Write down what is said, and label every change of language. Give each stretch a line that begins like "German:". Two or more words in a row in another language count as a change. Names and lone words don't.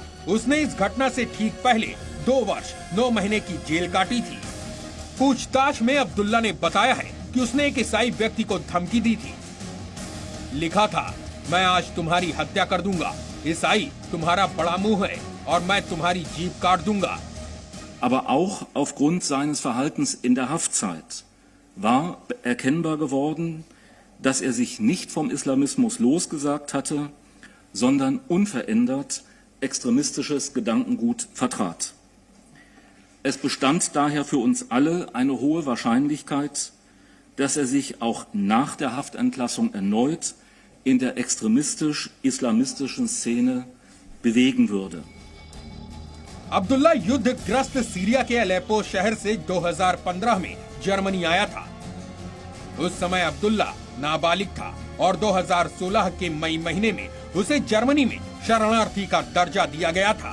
Hindi: उसने इस घटना से ठीक पहले 2 वर्ष 9 महीने की जेल काटी थी। पूछताछ में अब्दुल्ला ने बताया है कि उसने एक ईसाई व्यक्ति को धमकी दी थी। लिखा था, मैं आज तुम्हारी हत्या कर दूंगा। ईसाई, तुम्हारा बड़ा मुंह है और मैं तुम्हारी जीभ काट दूंगा।
German: Aber auch aufgrund seines Verhaltens in der Haftzeit war erkennbar geworden, dass er sich nicht vom Islamismus losgesagt hatte, sondern unverändert extremistisches Gedankengut vertrat. Es bestand daher für uns alle eine hohe Wahrscheinlichkeit, dass er sich auch nach der Haftentlassung erneut in der extremistisch-islamistischen Szene bewegen würde.
Hindi: अब्दुल्ला युद्धग्रस्त सीरिया के अलेप्पो शहर से 2015 में जर्मनी आया था। उस समय अब्दुल्ला नाबालिग था और 2016 के मई महीने में उसे जर्मनी में शरणार्थी का दर्जा दिया गया था।